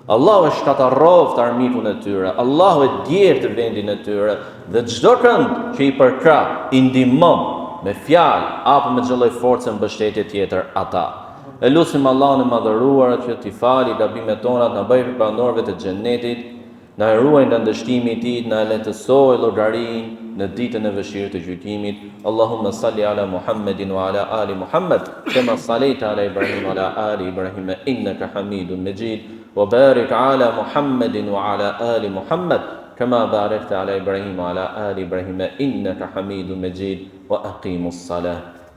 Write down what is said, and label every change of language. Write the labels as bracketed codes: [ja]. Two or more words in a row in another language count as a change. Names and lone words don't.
[sq] Allahu e shkatarroft armikun e tyre, Allahu e djerë të vendin e tyre, dhe çdo kënd që i përkra, i ndihmon me fjalë apo me çdo lloj force mbështetje tjetër ata. E lutim Allahun e madhëruar që t'i falë gabimet tona, na bëjë banorëve të xhennetit, na ruaj nga ndështimi i tij, na lehtësoj llogarinë në ditën e vështirë të gjykimit. [ar] اللهم صل على محمد وعلى آل محمد كما صليت على إبراهيم وعلى آل إبراهيم إنك حميد مجيد وبارك على محمد وعلى آل محمد كما باركت على إبراهيم وعلى آل إبراهيم إنك حميد مجيد وأقم الصلاة.